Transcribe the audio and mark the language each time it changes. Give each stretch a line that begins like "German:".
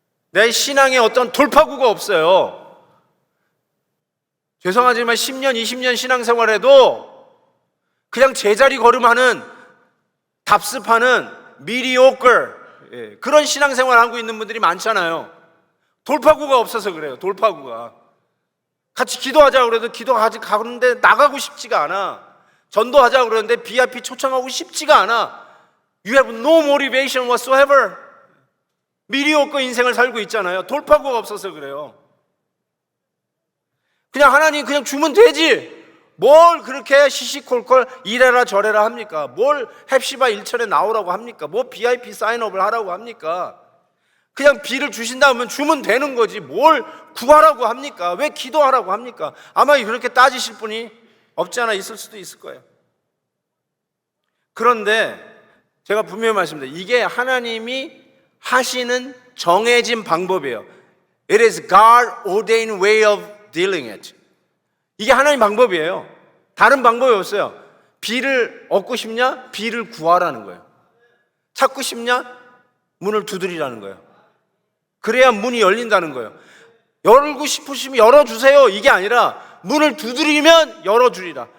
Korean: 내 신앙에 어떤 돌파구가 없어요. 죄송하지만 10년, 20년 신앙생활에도 그냥 제자리 걸음하는, 답습하는 mediocre, 그런 신앙생활 하고 있는 분들이 많잖아요. 돌파구가 없어서 그래요. 돌파구가. 같이 기도하자고 그래도 기도하는데 나가고 싶지가 않아. 전도하자고 그러는데 VIP 초청하고 싶지가 않아.
English: You have no motivation whatsoever.
Korean: mediocre 인생을 살고 있잖아요. 돌파구가 없어서 그래요. 그냥 하나님 그냥 주면 되지. 뭘 그렇게 시시콜콜 이래라 저래라 합니까? 뭘 헵시바 일천에 나오라고 합니까? 뭐 VIP 사인업을 하라고 합니까? 그냥 비를 주신다 면 주면 되는 거지. 뭘 구하라고 합니까? 왜 기도하라고 합니까? 아마 그렇게 따지실 분이 없지 않아 있을 수도 있을 거예요. 그런데 제가 분명히 말씀드립니다. 이게 하나님이 하시는 정해진 방법이에요.
English: It is God ordained way of dealing it.
Korean: 이게 하나님 방법이에요. 다른 방법이 없어요. 비를 얻고 싶냐? 비를 구하라는 거예요. 찾고 싶냐? 문을 두드리라는 거예요. 그래야 문이 열린다는 거예요. 열고 싶으시면 열어주세요. 이게 아니라 문을 두드리면 열어주리라.